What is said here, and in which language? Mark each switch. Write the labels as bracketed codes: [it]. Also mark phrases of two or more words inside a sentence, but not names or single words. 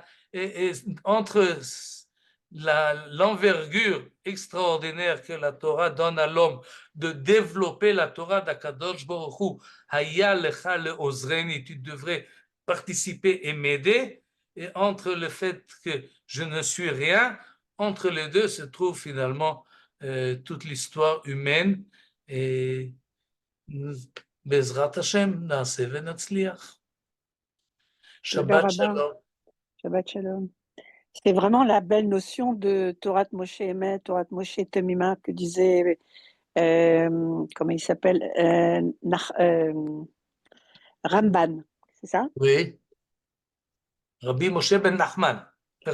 [fr] Et entre l'envergure extraordinaire que la Torah donne à l'homme de développer la Torah d'Akadosh Baruch Hu, [he] היה לך לעוזרני, [fr] tu devrais participer et m'aider, et entre le fait que je ne suis rien, entre les deux se trouve finalement toute l'histoire humaine, et [he] בעזרת השם, נעשה ונצליח. Toda Shabbat Rabba. Shalom. שבת שלום. [fr] C'est vraiment la belle notion de [he] תורת משה אמת, תורת משה תמימה [fr] que disait, comment il s'appelle, Ramban, c'est ça? Oui, Rabbi Moshe ben Nachman, le